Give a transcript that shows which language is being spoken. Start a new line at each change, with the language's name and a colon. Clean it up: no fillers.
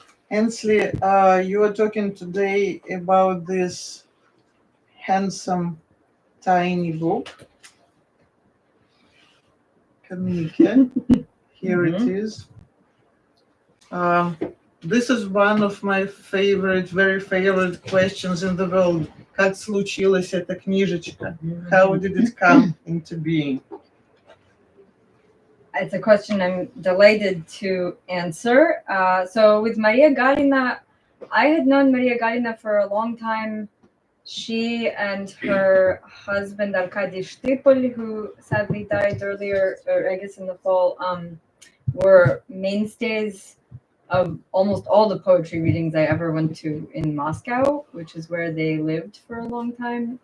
English: Ainsley, you are talking today about this handsome, tiny book. Communiqués. Here it is. This is one of my very favorite questions in the world.
Russian: Как случилась эта книжечка?
English: How did it come into being? It's a question I'm delighted to answer. So with Maria Galina, I had known Maria Galina for a long time. She and her husband Arkady Shtipol, who sadly died earlier, or I guess in the fall, were mainstays of almost all the poetry readings I ever went to in Moscow, which is where they lived for a long time.